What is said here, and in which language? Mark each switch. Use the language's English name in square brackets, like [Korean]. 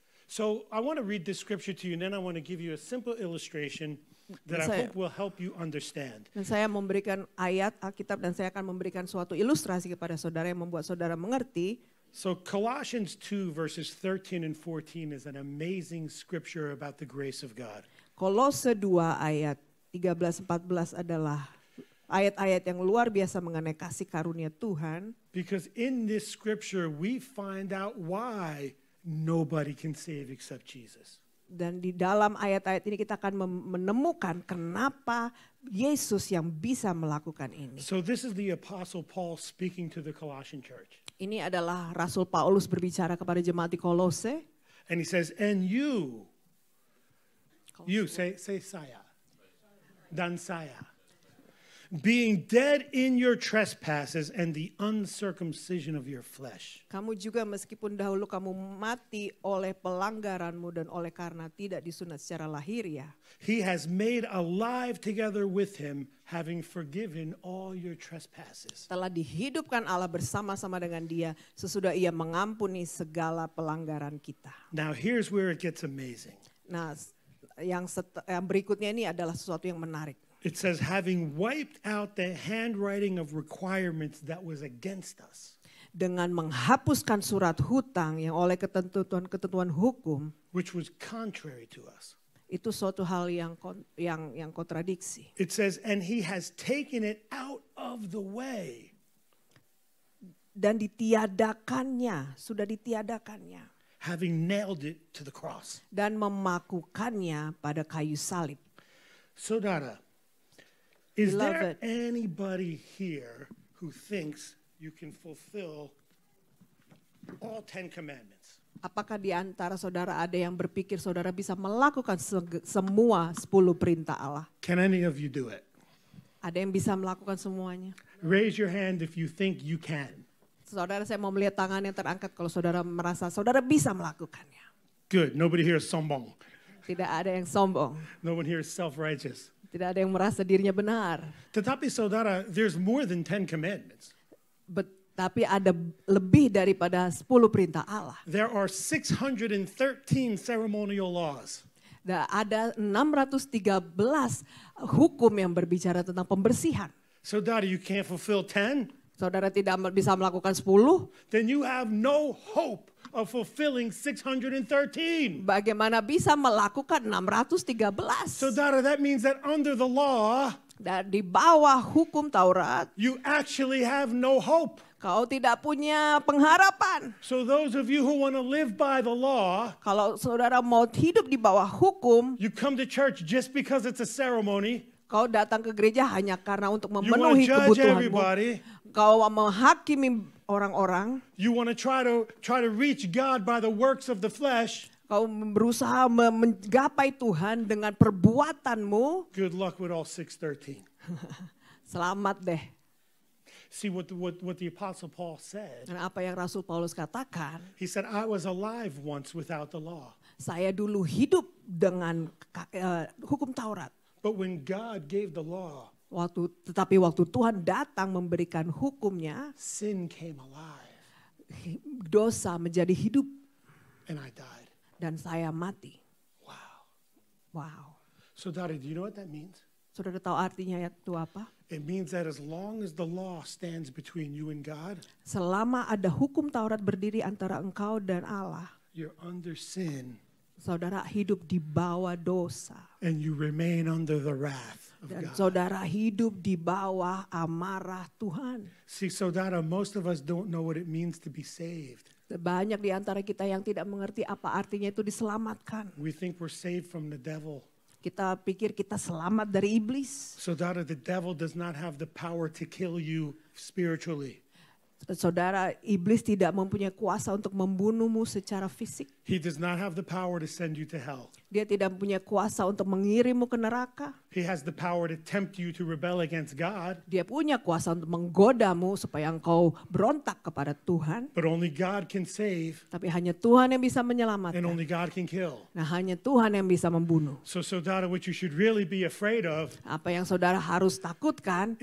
[English] So I want to read this scripture to you and then I want to give you a simple illustration that I hope will help you understand. [Indonesian] Dan saya memberikan ayat Alkitab dan saya akan memberikan suatu ilustrasi kepada saudara yang membuat saudara mengerti. [English] So Colossians 2 verses 13 and 14 is an amazing scripture about the grace of God. [Indonesian] Kolose 2 ayat 13-14 adalah ayat-ayat yang luar biasa mengenai kasih karunia Tuhan. [English] Because in this scripture we find out why nobody can save except Jesus. [Indonesian] Dan di dalam ayat-ayat ini kita akan menemukan kenapa Yesus yang bisa melakukan ini. [English] So this is the Apostle Paul speaking to the Colossian church. [Indonesian] Ini adalah Rasul Paulus berbicara kepada jemaat di Kolose. [English] And he says, and you say [Indonesian] saya, dan saya. [English] being dead in your trespasses and the uncircumcision of your flesh. [Indonesian] Kamu juga meskipun dahulu kamu mati oleh pelanggaranmu dan oleh karena tidak disunat secara lahiriah. [English] He has made alive together with him, having forgiven all your trespasses. [Indonesian] Telah dihidupkan Allah bersama-sama dengan dia sesudah ia mengampuni segala pelanggaran kita. [English] Now here's where it gets amazing. [Indonesian] Nah, yang berikutnya ini adalah sesuatu yang menarik. [English] It says, having wiped out the handwriting of requirements that was against us. [Indonesian] Dengan menghapuskan surat hutang yang oleh ketentuan hukum, [English] which was contrary to us. [Indonesian] Itu suatu hal yang kontradiksi. [English] It says, and he has taken it out of the way. [Indonesian] Dan ditiadakannya, sudah ditiadakannya. [English] Having nailed it to the cross. [Indonesian] Dan memakukannya pada kayu salib. [English] Saudara, is there anybody here who thinks you can fulfill all 10 commandments? [Indonesian] Apakah di antara saudara ada yang berpikir saudara bisa melakukan semua 10 perintah Allah? [English] Can any of you do it? [Indonesian] Ada yang bisa melakukan semuanya? [English] Raise your hand if you think you can. [Indonesian] Saudara, saya mau melihat tangan yang terangkat kalau saudara merasa saudara bisa melakukannya. [English] Good. Nobody here is sombong. [Indonesian] Tidak ada yang sombong. [English] No one here is self-righteous. [Indonesian] Tidak ada yang merasa dirinya benar. Tetapi saudara, [English] there's more than 10 commandments. [Indonesian] Tapi ada lebih daripada 10 perintah Allah. [English] There are 613 ceremonial laws. [Indonesian] Dan ada 613 hukum yang berbicara tentang pembersihan. [English] Saudara, you can't fulfill 10? [Indonesian] Saudara tidak bisa melakukan 10? [English] Then you have no hope of fulfilling 613. [Indonesian] Bagaimana bisa melakukan 613? [English] Saudara, that means that under the law, [Indonesian] dan di bawah hukum Taurat, [English] you actually have no hope. [Indonesian] Kau tidak punya pengharapan. [English] So those of you who want to live by the law, [Indonesian] kalau saudara mau hidup di bawah hukum, [English] you come to church just because it's a ceremony. [Indonesian] Kau datang ke gereja hanya karena untuk memenuhi kebutuhanmu. Kau menghakimi orang-orang. [English] You want to try to reach God by the works of the flesh. [Indonesian] Kau berusaha menggapai Tuhan dengan perbuatanmu. [English] Good luck with all 613. [Indonesian] Selamat deh. [English] See what the Apostle Paul said. [Indonesian] Dan apa yang Rasul Paulus katakan? [English] He said, I was alive once without the law. [Indonesian] Saya dulu hidup dengan hukum Taurat. [English] But when God gave the law, [Indonesian] tetapi waktu Tuhan datang memberikan hukumnya, [English] sin came alive. [Indonesian] Dosa menjadi hidup. [English] And I died. [Indonesian] Dan saya mati. [English] Wow. So Daddy, do you know what that means? [Indonesian] Saudara tahu artinya itu apa? [English] It means that as long as the law stands between you and God, [Indonesian] selama ada hukum Taurat berdiri antara engkau dan Allah, [English] you're under sin. [Indonesian] Saudara hidup di bawah dosa. [English] And you remain under the wrath of [Indonesian] dan [English] God. [Indonesian] Saudara hidup di bawah amarah Tuhan. [English] See, saudara, most of us don't know what it means to be saved. [Indonesian] Banyak di antara kita yang tidak mengerti apa artinya itu diselamatkan. [English] We think we're saved from the devil. [Indonesian] Kita pikir kita selamat dari iblis. [English] Saudara, the devil does not have the power to kill you spiritually. [Indonesian] Saudara, iblis tidak mempunyai kuasa untuk membunuhmu secara fisik. [English] He does not have the power to send you to hell. [Indonesian] Dia tidak punya kuasa untuk mengirimmu ke neraka. [English] He has the power to tempt you to rebel against God. [Indonesian] Dia punya kuasa untuk menggodamu supaya engkau berontak kepada Tuhan. [English] But only God can save. [Indonesian] Tapi hanya Tuhan yang bisa menyelamatkan. [English] And only God can kill. [Indonesian] Nah, hanya Tuhan yang bisa membunuh. [English] So saudara, what you should really be afraid of, [Indonesian] apa yang saudara harus takutkan,